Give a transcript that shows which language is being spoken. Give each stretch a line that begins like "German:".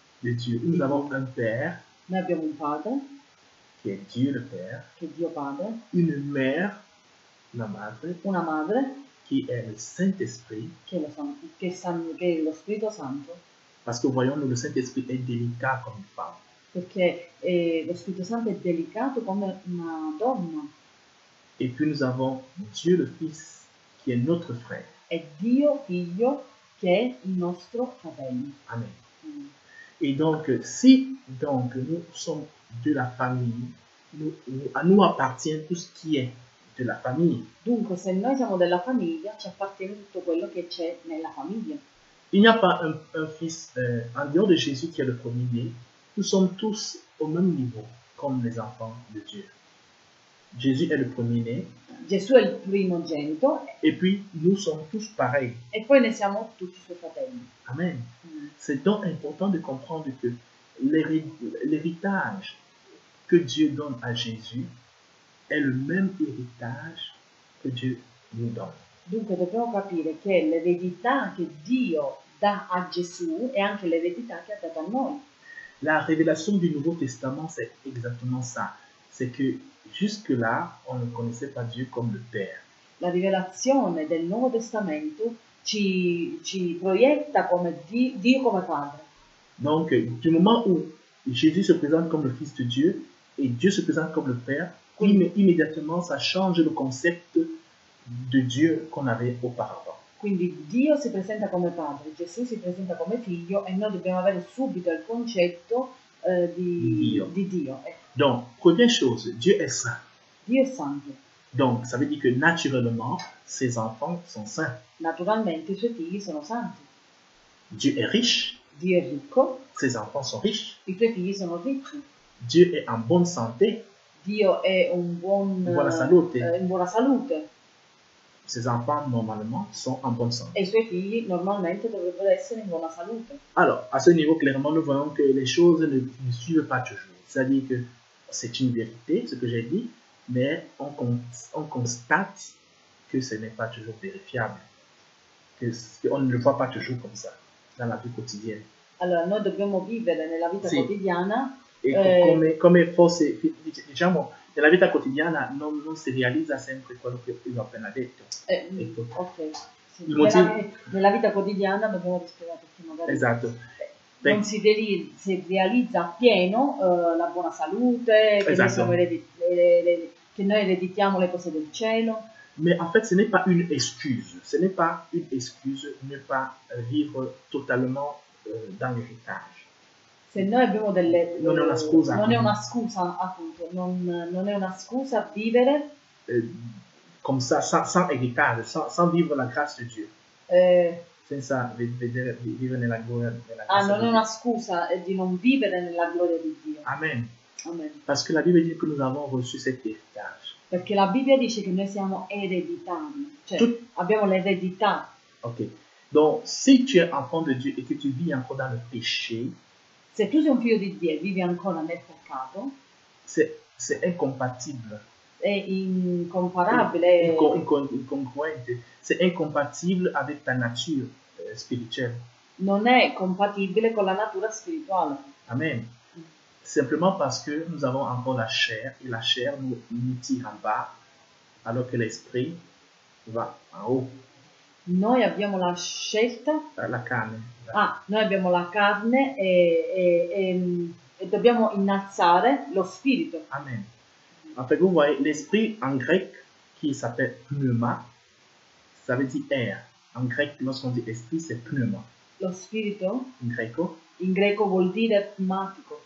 French: de Dieu. Nous avons un Père
Italian: noi abbiamo un Padre,
French: qui est Dieu le Père,
Italian: che è Dio Padre,
French: une mère,
Italian: la madre, una madre,
French: qui est le Saint-Esprit.
Italian: che è lo Spirito Santo,
French: Parce que voyons-nous, le Saint-Esprit est délicat comme une femme.
Italian: perché lo Spirito Santo è delicato come una donna.
French: Et puis nous avons Dieu le Fils, qui est notre frère.
Italian: È Dio Figlio che è il nostro fratello. Amen.
French: Et donc, si donc nous sommes de la famille, à nous appartient tout ce qui est de la famille.
Italian: Dunque, se noi siamo della famiglia, ci appartiene tutto quello che c'è nella famiglia.
French: Il n'y a pas un fils en dehors de Jésus qui est le premier-né. Nous sommes tous au même niveau comme les enfants de Dieu. Jésus est le premier-né.
Italian: Gesù è il primogenito
French: Et puis, nous sommes tous pareils.
Italian: e poi ne siamo tutti suoi fratelli. Amen.
French: C'est donc important de comprendre que l'héritage que Dieu donne à Jésus est le même héritage que Dieu nous donne.
Italian: Dunque dobbiamo capire che l'eredità che Dio dà a Gesù è anche l'eredità che ha dato a noi.
French: La révélation du Nouveau Testament, c'est exactement ça. C'est que jusque-là, on ne connaissait pas Dieu comme le Père.
Italian: La rivelazione del Nuovo Testamento ci proietta come Dio come Padre.
French: Donc, du moment où Jésus se présente comme le Fils de Dieu et Dieu se présente comme le Père, immédiatement, ça change le concept de Dieu qu'on avait auparavant.
Italian: Quindi Dio si presenta come Padre, Gesù si presenta come Figlio e noi dobbiamo avere subito il concetto di Dio.
French: Donc, première chose, Dieu est saint.
Italian: Dio è santo.
French: Donc, ça veut dire que naturellement, ses enfants sont saints.
Italian: Naturalmente i suoi figli sono santi.
French: Dieu est riche.
Italian: Dio è ricco.
French: Ses enfants sont riches.
Italian: I suoi figli sono ricci.
French: Dieu est en bonne santé.
Italian: Dio è in buona salute.
French: Ses enfants, normalement, sont en bonne santé.
Italian: E i suoi figli normalmente dovrebbero essere in buona salute.
French: Alors, à ce niveau, clairement, nous voyons que les choses ne suivent pas toujours. C'est-à-dire que c'est une vérité, ce que j'ai dit, mais on constate que ce n'est pas toujours vérifiable. On ne le voit pas toujours comme ça, dans la vie quotidienne.
Italian: Allora, noi dobbiamo vivere nella vita quotidiana. E come fosse, diciamo, nella vita quotidiana non si realizza sempre quello che io ho appena detto. Ok. Sì. Motivo... Nella vita quotidiana dobbiamo rispondere perché magari esatto. Non si realizza appieno la buona salute, che, esatto. che noi ereditiamo le cose del cielo.
French: Mais en fait, ce n'est pas une excuse. Ce n'est pas une excuse de ne pas vivre totalement dans l'héritage.
Italian: Se noi abbiamo delle... non è una scusa. Non è una scusa, appunto. Non è una scusa vivere...
French: comme ça, sans héritage, sans vivre la grâce de Dieu.
Italian: Senza vivere nella gloria della grazia non è una scusa di non vivere nella gloria di Dio. Amen. Amen.
French: Parce que la Bible dit que nous avons reçu cet héritage.
Italian: Perché la Bibbia dice che noi siamo ereditari, cioè abbiamo l'eredità. Ok.
French: Donc, si tu es enfant de Dieu et que tu vis encore dans le péché,
Italian: se tu sei un figlio di Dio e vivi ancora nel peccato,
French: c'est incompatible.
Italian: È incomparabile. Incongruente.
French: C'est incompatible avec ta nature spirituelle.
Italian: Non è compatibile con la natura spirituale. Amen.
French: Simplement parce que nous avons encore la chair et la chair nous tire en bas alors que l'esprit va en haut.
Italian: Noi abbiamo la scelta. La carne. Noi abbiamo la carne e dobbiamo innalzare lo spirito. Amen.
French: En fait, vous voyez, l'esprit en grec qui s'appelle pneuma, ça veut dire air. En grec, lorsqu'on dit esprit, c'est pneuma.
Italian: Lo spirito? In greco vuol dire pneumatico.